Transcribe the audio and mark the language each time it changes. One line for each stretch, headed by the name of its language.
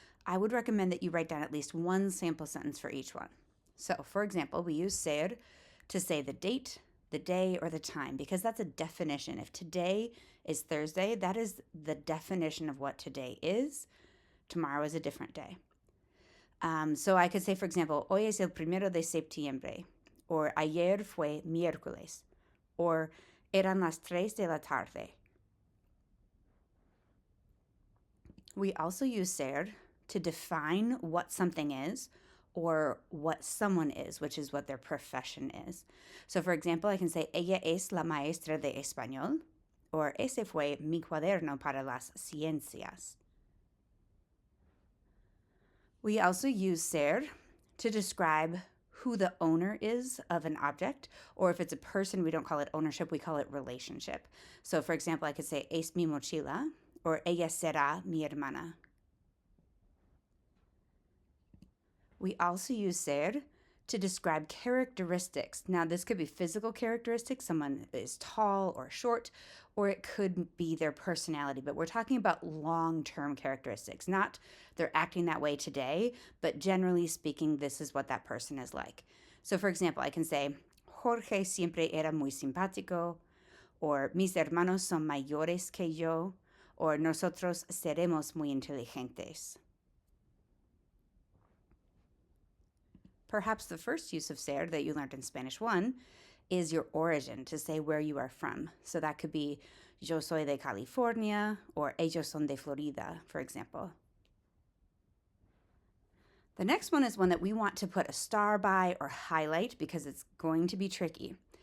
English: I would recommend that you write down at least one sample sentence for each one. So, for example, we use ser to say the date, the day, or the time, because that's a definition. If today is Thursday, that is the definition of what today is. Tomorrow is a different day. So I could say, for example,
Spanish: hoy es el 1 de septiembre,
English: or
Spanish: ayer fue miércoles,
English: or
Spanish: eran las 3 de la tarde.
English: We also use ser to define what something is or what someone is, which is what their profession is. So, for example, I can say,
Spanish: ella es la maestra de español,
English: or
Spanish: ese fue mi cuaderno para las ciencias.
English: We also use ser to describe who the owner is of an object, or if it's a person, we don't call it ownership, we call it relationship. So, for example, I could say,
Spanish: es mi mochila,
English: or
Spanish: ella será mi hermana.
English: We also use ser to describe characteristics. Now, this could be physical characteristics, someone is tall or short, or it could be their personality, but we're talking about long-term characteristics, not they're acting that way today, but generally speaking, this is what that person is like. So, for example, I can say,
Spanish: Jorge siempre era muy simpático,
English: or
Spanish: mis hermanos son mayores que yo,
English: or
Spanish: nosotros seremos muy inteligentes.
English: Perhaps the first use of ser that you learned in Spanish 1 is your origin, to say where you are from. So that could be
Spanish: yo soy de California,
English: or
Spanish: ellos son de Florida,
English: for example. The next one is one that we want to put a star by or highlight because it's going to be tricky.